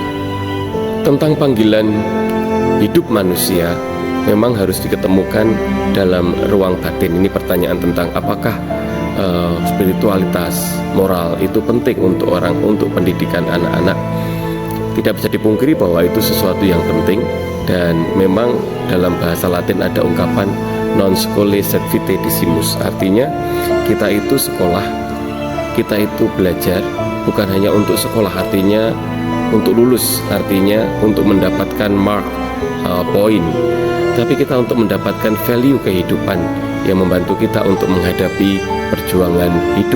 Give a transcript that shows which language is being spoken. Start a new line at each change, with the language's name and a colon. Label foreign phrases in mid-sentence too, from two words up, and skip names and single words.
Indonesian: Tentang panggilan hidup manusia memang harus diketemukan dalam ruang batin. Ini pertanyaan tentang apakah spiritualitas moral itu penting untuk pendidikan anak-anak. Tidak bisa dipungkiri bahwa itu sesuatu yang penting, dan memang dalam bahasa Latin ada ungkapan
Latin: non scholae sed vitae decimus,
Indonesian: artinya kita itu sekolah, kita itu belajar bukan hanya untuk sekolah, artinya untuk lulus, artinya untuk mendapatkan
English: mark poin,
Indonesian: tapi kita untuk mendapatkan value kehidupan yang membantu kita untuk menghadapi perjuangan hidup.